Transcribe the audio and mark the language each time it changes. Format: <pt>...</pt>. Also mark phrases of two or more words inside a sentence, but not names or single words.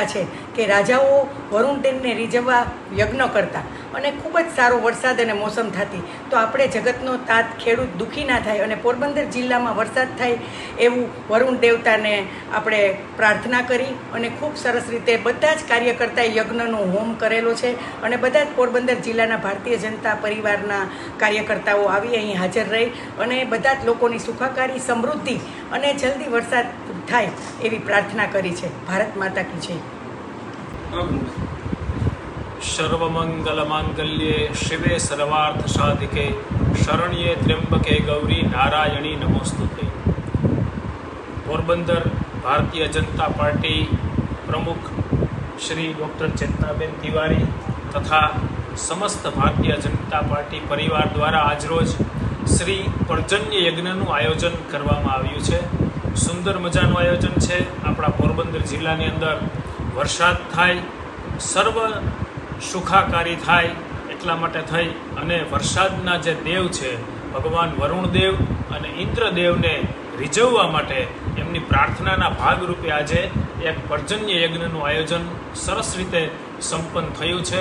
<gu>છે કે રાજાઓ વરુણ દેવને રીઝવવા યજ્ઞ કરતા અને ખૂબ જ સારો વરસાદ અને મોસમ થતી, તો આપણે જગતનો તાત ખેડૂત દુઃખી ના થાય અને પોરબંદર જિલ્લામાં વરસાદ થાય એવું વરુણ દેવતાને આપણે પ્રાર્થના કરી અને ખૂબ સરસ રીતે બધા જ કાર્યકર્તાએ યજ્ઞનો હોમ કરેલો છે અને બધા જ પોરબંદર જિલ્લાના ભારતીય જનતા પરિવારના કાર્યકર્તાઓ આવી અહીં હાજર રહી અને બધા જ લોકોની સુખાકારી સમૃદ્ધિ અને જલ્દી વરસાદ થાય એવી પ્રાર્થના કરી છે।</gu> <hi>भारत माता की जय।</hi> <sa>सर्वमंगल मांगल्ये शिवे सर्वार्थ साधिके शरण्ये त्र्यंबके गौरी नारायणी नमोस्तुते।</sa> <hi>पोरबंदर भारतीय जनता पार्टी प्रमुख श्री डॉक्टर चेतनाबेन तिवारी तथा समस्त भारतीय जनता पार्टी परिवार द्वारा</hi> <gu>આજરોજ શ્રી પર્જન્ય યજ્ઞનું આયોજન કરવામાં આવ્યું છે। સુંદર મજાનું આયોજન છે। આપણા પોરબંદર જિલ્લાની અંદર વરસાદ થાય, સર્વ સુખાકારી થાય એટલા માટે થઈ અને વરસાદના જે દેવ છે ભગવાન વરુણદેવ અને ઇન્દ્રદેવને રીઝવવા માટે એમની પ્રાર્થનાના ભાગરૂપે આજે એક પર્જન્ય યજ્ઞનું આયોજન સરસ રીતે સંપન્ન થયું છે।</gu>